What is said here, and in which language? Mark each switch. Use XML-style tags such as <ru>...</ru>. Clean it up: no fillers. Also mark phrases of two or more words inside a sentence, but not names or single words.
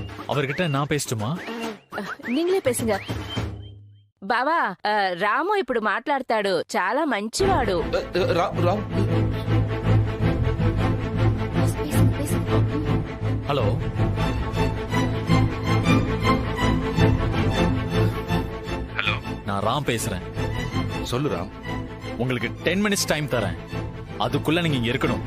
<ta>அவர்கிட்ட நான் பேசட்டுமா? நீங்களே பேசுங்க.</ta> <te>బావా రాము ఇప్పుడు మాట్లాడతాడు, చాలా మంచివాడు.</te> <ta>ஹலோ, ஹலோ, நான் ராம் பேசுறேன். சொல்லு ராம். உங்களுக்கு 10 மினிட்ஸ் டைம் தரேன். அதுக்குள்ள நீங்க இங்க இருக்கணும்.</ta>